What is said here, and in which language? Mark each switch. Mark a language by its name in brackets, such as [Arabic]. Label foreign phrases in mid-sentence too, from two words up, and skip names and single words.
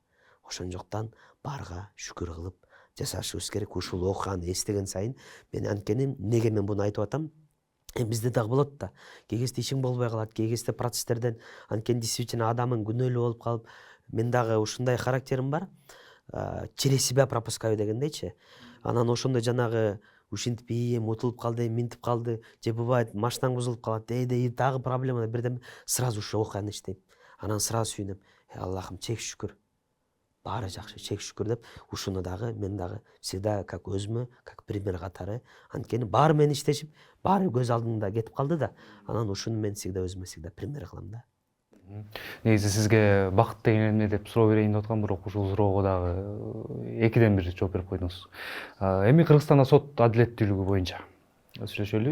[Kyrgyz] Ошондуктан барга шүгүр кылып жашашыбыз керек. Ушул окуяны эстеген сайын мен анткени эмнеге мен буну айтып атам? Бизде дагы болот да. Кээ кезде ишиң болбой калат, кээ кезде процесстерден анткени действительно адамың күнөөлүү болуп калып, мен дагы ушундай характерим бар. [Russian] Через себя пропускаю дегендейчи. [Kyrgyz] Анан ошондо жанагы ушинтип утулуп калды, минтип калды, же бывает машинаң бузулуп калат, дагы проблема бирдеме, сразу ушу окуяны иштейм. Анан сразу сүйүнөм. Аллахым чексиз шүгүр. Баары жакшы, чексиз шүгүр деп, ушуну дагы мен дагы [Russian] всегда как [Kyrgyz] өзүмө, как пример катары, анткени баары менен иштешип, баары көз алдымда кетип калды да, анан ушуну мен всегда өзүмө пример кылам да. Негизи сизге бакыт деген эмне деп суроо берейин деп аткам, бирок ушул суроого дагы 2ден 1 жооп берип койдуңуз. Эми Кыргызстанда сот адилеттүүлүгү боюнча сүйлөшөлү.